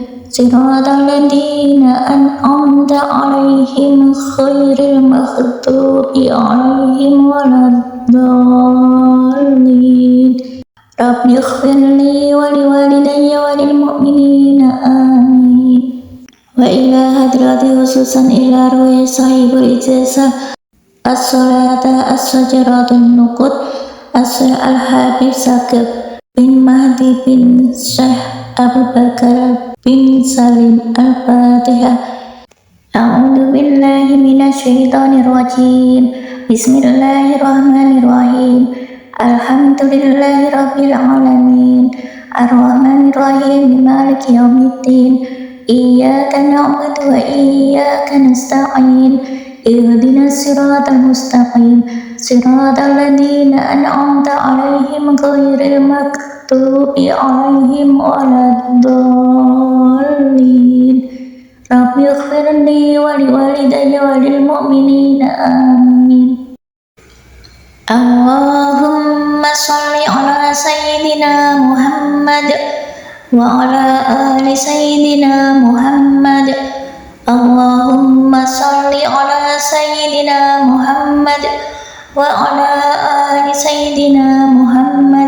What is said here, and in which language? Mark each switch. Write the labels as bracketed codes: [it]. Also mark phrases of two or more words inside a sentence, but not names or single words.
[ar] صراط الذين أنعمت عليهم غير المغضوب عليهم ولا الضالين. رب اغفر لي ولوالدي وللمؤمنين آمين. وإلى حضرة خصوصا إلى روح صاحب الإجازة الصلاة الشجرة النقود الشيخ الحبيب Sagab بن مهدي بن شيخ أبو بكر بن سالم. Al-Fatihah. أعوذ بالله من الشيطان الرجيم. بسم الله الرحمن الرحيم. الحمد لله رب العالمين. الرحمن الرحيم. مالك يوم الدين. إياك نعبد وإياك نستعين. اهدنا الصراط المستقيم. صراط الذين أنعمت عليهم غير المغضوب عليهم ولا الضالين. رب اغفر لي ولوالدي وللمؤمنين آمين. اللهم صل على سيدنا محمد وعلى آل سيدنا محمد. اللهم صل على سيدنا محمد وعلى آل سيدنا محمد.